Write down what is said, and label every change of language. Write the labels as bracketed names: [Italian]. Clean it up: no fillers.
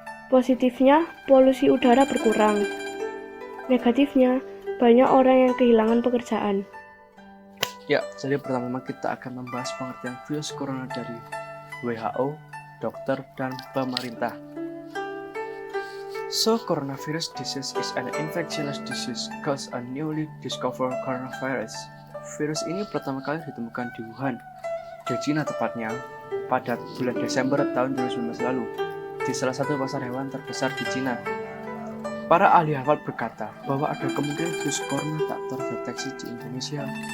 [Indonesian] Positifnya, polusi udara berkurang. Negatifnya, banyak orang yang kehilangan pekerjaan. Ya, jadi pertama kita akan membahas pengertian virus corona dari WHO, dokter, dan pemerintah. [English] So, coronavirus disease is an infectious disease caused a newly discovered coronavirus. [Indonesian] Virus ini pertama kali ditemukan di Wuhan, di Cina tepatnya, pada bulan Desember tahun 2019 lalu, di salah satu pasar hewan terbesar di Cina. Para ahli Harvard berkata bahwa ada kemungkinan virus corona tak terdeteksi di Indonesia.